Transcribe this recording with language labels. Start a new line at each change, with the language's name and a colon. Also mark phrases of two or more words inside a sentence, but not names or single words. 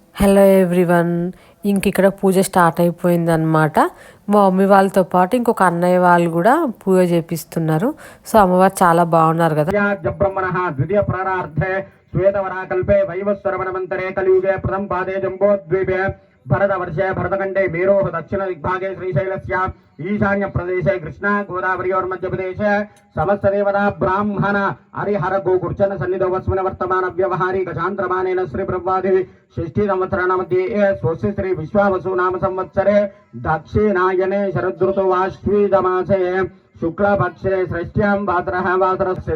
English: hello everyone,
Telugu: ఇక్కడ పూజ స్టార్ట్ అయిపోయిందనమాట. మా మమ్మీ వాళ్ళతో పాటు ఇంకొక అన్నయ్య వాళ్ళు కూడా పూజ చేపిస్తున్నారు. సో అమ్మవారు చాలా బాగున్నారు కదా.
Sanskrit: ద్వితీయ ప్రారార్థే శ్వేతవరాకల్పే వైవస్వరవనమంతరే కలియుగే ప్రథమ పాదే జంబోద్వీపే भरतवर्षे भरतखंडे मेरोः दक्षिण दिग्भागे श्रीशैलस्य ईशान्य प्रदेशे कृष्णा गोदावरी और मध्य प्रदेशे समस्त देवता ब्राह्मण हरिहर गोकुर्चन सन्निधौ वस्मिन् वर्तमान व्यवहारिक चान्द्रमानेन श्री ब्रह्मादि षष्ठी संवत्सराणामध्ये स्वस्य श्री विश्वावसु नाम संवत्सरे दक्षिणायने शरदृतौ आश्वीजमासे शुक्लपक्षे षष्ठ्यां वासरः वासरस्य